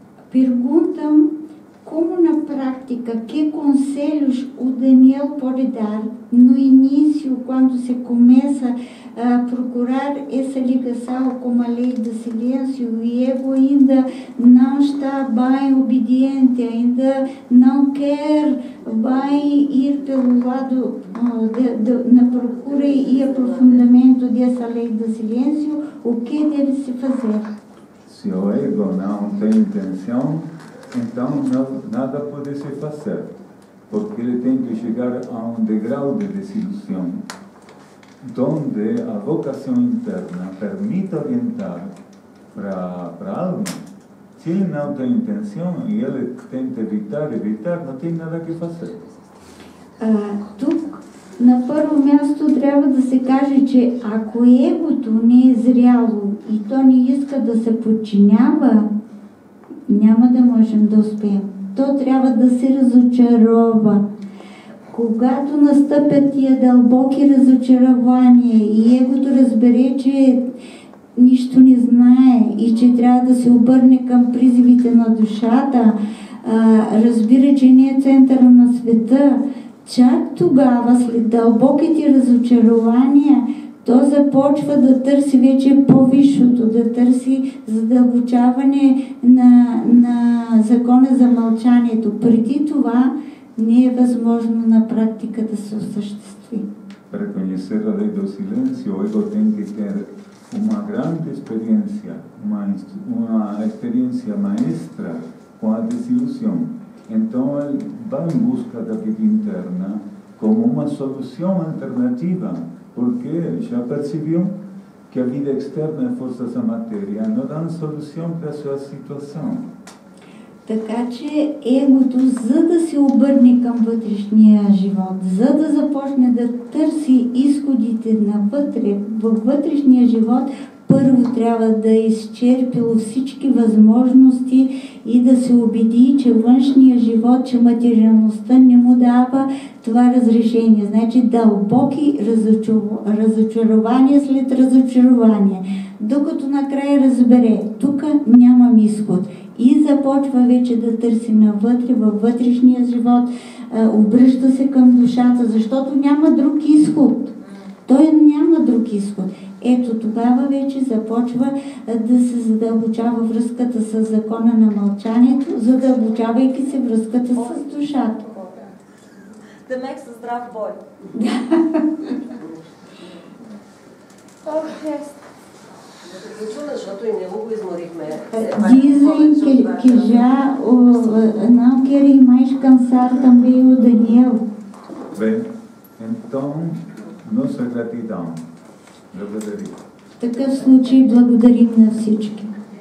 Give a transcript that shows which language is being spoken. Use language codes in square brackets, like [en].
[pt] Perguntam como na prática, que conselhos o Daniel pode dar no início, quando se começa a procurar essa ligação com a lei do silêncio e o ego ainda não está bem obediente, ainda não quer bem ir pelo lado na procura e aprofundamento dessa lei do silêncio, o que deve se fazer? Se o ego não tem intenção, então nada pode se fazer, porque ele tem que chegar a degrau de desilusão. donde a vocación interna permite orientar para a alma. Se ele não tem intenção e ele tenta evitar, não tem nada que fazer. [bg] Тук на първо място трябва да се каже, че ако егото не е зряло и то не иска да се подчинява, няма да можем да успеем. То трябва да се разочарова. Когато настъпят тия дълбоки разочарования и егото разбере, че нищо не знае и че трябва да се обърне към призивите на душата, разбира, че не е центъра на света, чак тогава, след дълбоките разочарования, то започва да търси вече по-висшото, да търси задълбочаване на закона за мълчанието. Преди това не е възможно на практика да се осъществи. [pt] Para conhecer a lei do silêncio, o ego tem que ter uma grande experiência, uma experiência maestra com a desilusão. Então ele vai em busca da vida interna como uma solução alternativa, porque já percebeu que a vida externa e forças da matéria não dão solução para a sua situação. [bg] Така че егото, за да се обърне към вътрешния живот, за да започне да търси изходите навътре, във вътрешния живот, първо трябва да е изчерпило всички възможности и да се убеди, че външния живот, че материалността не му дава това разрешение. Значи дълбоки разочарования след разочарование. Докато накрая разбере, тук нямам изход. И започва вече да търси навътре, във вътрешния живот, обръща се към душата, защото няма друг изход. Той няма друг изход. Ето тогава вече започва да се задълбочава връзката с закона на мълчанието, задълбочавайки се връзката с душата. Демек със здрав бой. Да приключваме, защото и него го изморихме. [pt] Dizem que já não querem mais cansar também o Daniel. Bem, então, nossa gratidão. [bg] Благодарю. В такъв случай благодарим на всички.